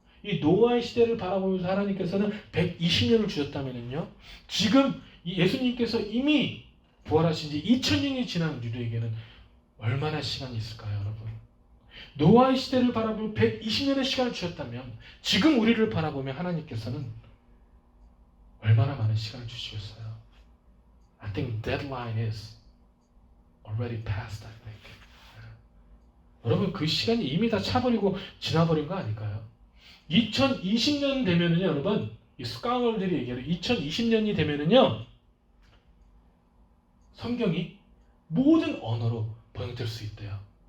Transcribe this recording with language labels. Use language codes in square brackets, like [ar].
[ko] 이 노아의 시대를 바라보면서 하나님께서는 120년을 주셨다면요, 지금 이 예수님께서 이미 부활하신 지 2000년이 지난 우리에게는 얼마나 시간이 있을까요, 여러분? 노아의 시대를 바라보며 120년의 시간을 주셨다면 지금 우리를 바라보며 하나님께서는 얼마나 많은 시간을 주시겠어요? [en] I think deadline is already passed, I think. [ko] 여러분, 그 시간이 이미 다 차버리고 지나버린 거 아닐까요? 2020년 되면은요, 여러분, 이 스카울들이 얘기하는 2020년이 되면은요, 성경이 모든 언어로 번역될 수 있대요.